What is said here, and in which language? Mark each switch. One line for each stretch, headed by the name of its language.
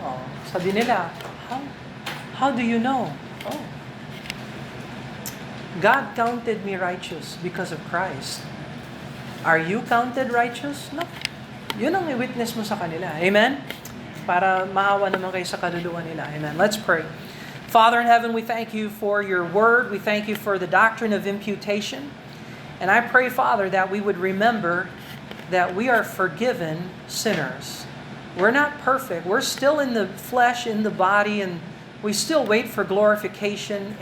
English: Oh,
Filipino: sabi nila,
English: how do you know? Oh, God counted me righteous because of Christ. Are you counted righteous?
Filipino: No. Yun ang i-witness mo sa kanila. Amen? Para maawa naman kayo sa kaluluwa nila.
English: Amen. Let's pray. Father in heaven, we thank you for your word. We thank you for the doctrine of imputation. And I pray, Father, that we would remember that we are forgiven sinners. We're not perfect. We're still in the flesh, in the body, and we still wait for glorification.